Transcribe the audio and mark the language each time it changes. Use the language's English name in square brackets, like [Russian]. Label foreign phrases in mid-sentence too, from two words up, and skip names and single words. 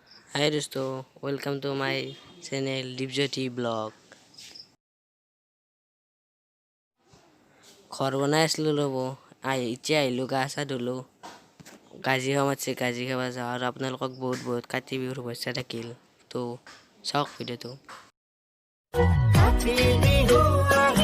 [Hindi] हाय दोस्तों, [English] welcome to my channel [Hindi] दीपज्योति ब्लॉग। [Assamese] घर বনাই আছিলোঁ ৰ'ব, এতিয়া আহিলোঁ, গা চা ধুলোঁ, গাজি খাব মাতিছে, গাজি খাব যাওঁ। আৰু আপোনালোকক বহুত বহুত কাতি বিহুৰ শুভেচ্ছা থাকিল। তো চাওক ভিডিঅ'টো।